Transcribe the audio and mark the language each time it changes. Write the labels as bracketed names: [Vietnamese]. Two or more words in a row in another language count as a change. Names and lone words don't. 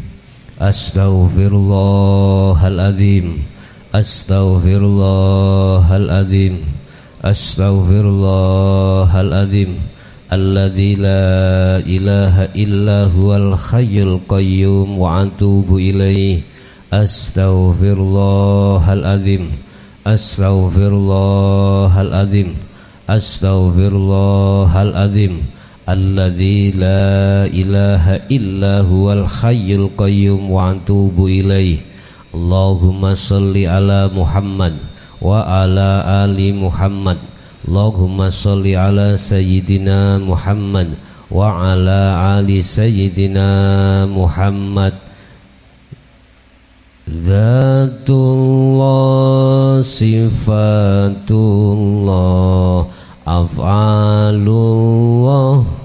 [Arabic] أستغفر الله العظيم. أستغفر الله العظيم. أستغفر الله العظيم. الذي لا إله إلا هو الحي القيوم وأتوب إليه. أستغفر الله العظيم. أستغفر الله العظيم. أستغفر الله العظيم. الذي لا إله إلا هو الحي القيوم وأتوب إليه. اللهم صل على محمد وعلى آل محمد. اللهم صل على سيدنا محمد وعلى آل سيدنا محمد. ذات الله، صفات الله، أفعال الله.